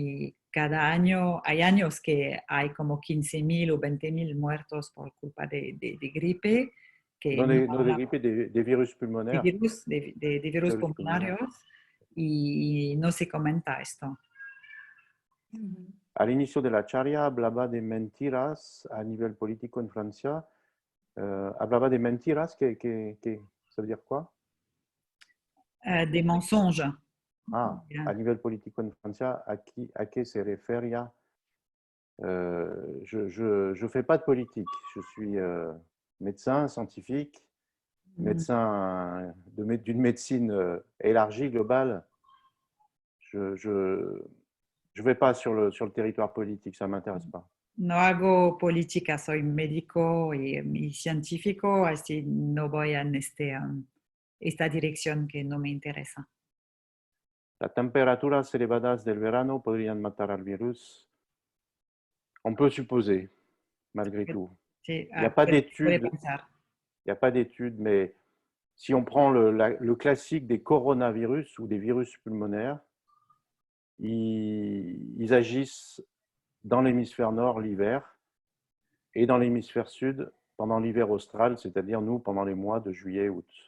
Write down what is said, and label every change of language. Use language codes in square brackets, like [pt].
[es] Y cada año, hay años que hay como 15.000 o 20.000 muertos por culpa de gripe. No de gripe, de virus pulmonaires. De virus pulmonarios, y no se comenta esto. Al inicio de la charla hablaba de mentiras a nivel político en Francia. Hablaba de mentiras, [fr] ça veut dire quoi? Des mensonges. [es] Ah, a nivel político en Francia, ¿a qué se refería? [fr] Je ne fais pas de politique. Je suis médecin scientifique, médecin d'une médecine élargie, globale. Je ne vais pas sur le territoire politique, ça ne m'intéresse pas. [es] No hago política, soy médico y científico, así no voy en esta dirección que no me interesa. Las temperaturas elevadas del verano podrían matar al virus. [fr] On peut supposer, malgré tout. [es] Sí, [fr] Il n'y a pas d'études. Il n'y a pas d'études, mais si on prend le classique des coronavirus ou des virus pulmonaires, ils agissent dans l'hémisphère nord l'hiver et dans l'hémisphère sud pendant l'hiver austral, c'est-à-dire nous pendant les mois de juillet, août.